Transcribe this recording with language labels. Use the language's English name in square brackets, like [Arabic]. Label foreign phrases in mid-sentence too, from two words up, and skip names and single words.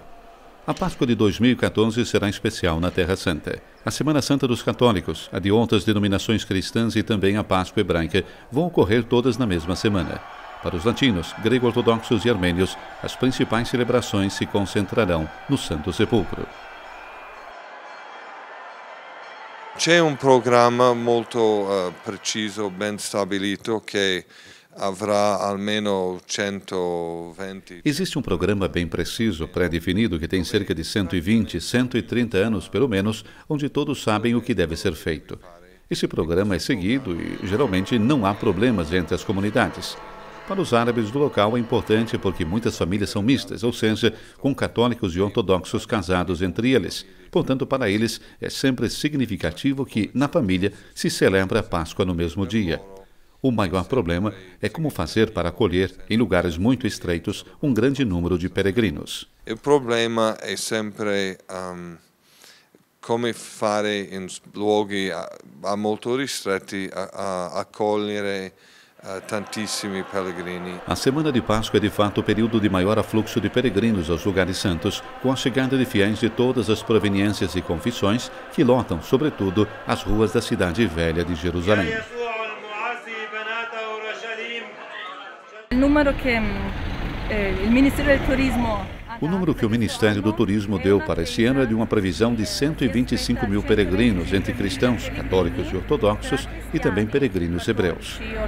[Portuguese] A Páscoa de 2014 será especial na Terra Santa. A Semana Santa dos católicos, a de outras denominações cristãs e também a Páscoa hebraica vão ocorrer todas na mesma semana. Para os latinos, grego-ortodoxos e armênios, as principais celebrações se concentrarão no Santo Sepulcro. [Italian] C'è un programma molto preciso, ben stabilito, che avrà almeno 120. [Portuguese] Existe um programa bem preciso, pré-definido, que tem cerca de 120, 130 anos, pelo menos, onde todos sabem o que deve ser feito. Esse programa é seguido e, geralmente, não há problemas entre as comunidades. Para os árabes do local é importante porque muitas famílias são mistas, ou seja, com católicos e ortodoxos casados entre eles. Portanto, para eles é sempre significativo que, na família, se celebra a Páscoa no mesmo dia. O maior problema é como fazer para acolher, em lugares muito estreitos, um grande número de peregrinos. O problema é sempre [Italian] come fare in luoghi molto ristretti accogliere tantissimi pellegrini. [Portuguese] A Semana de Páscoa é de fato o período de maior afluxo de peregrinos aos lugares santos, com a chegada de fiéis de todas as proveniências e confissões que lotam, sobretudo, as ruas da Cidade Velha de Jerusalém. O número que o Ministério do Turismo deu para esse ano é de uma previsão de 125 mil peregrinos, entre cristãos, católicos e ortodoxos, e também peregrinos hebreus.